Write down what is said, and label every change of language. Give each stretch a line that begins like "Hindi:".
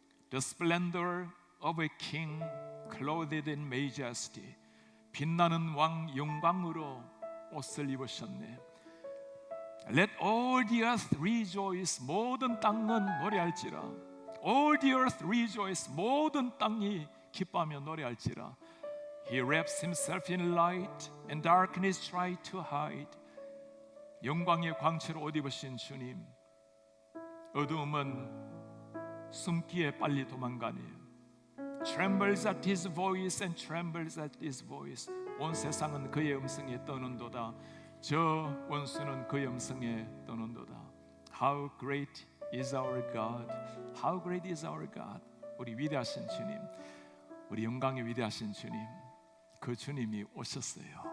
English: The splendor of a king clothed in majesty.
Korean: 빛나는 왕 영광으로 옷을 입으셨네.
English: Let all the earth rejoice.
Korean: 모든 땅은 노래할지라.
English: All the earth rejoice.
Korean: 모든 땅이 기뻐하며 노래할지라.
English: He wraps himself in light and darkness try to hide.
Korean: 영광의 광채로 옷 입으신 주님, 어두움은 숨기에 빨리 도망가네요.
English: Trembles at his voice and trembles at his voice.
Korean: 온 세상은 그의 음성에 떠는도다. 저 원수는 그의 음성에 떠는도다.
English: How great is our God. How great is our God.
Korean: 우리 위대하신 주님, 우리 영광의 위대하신 주님, 그 주님이 오셨어요.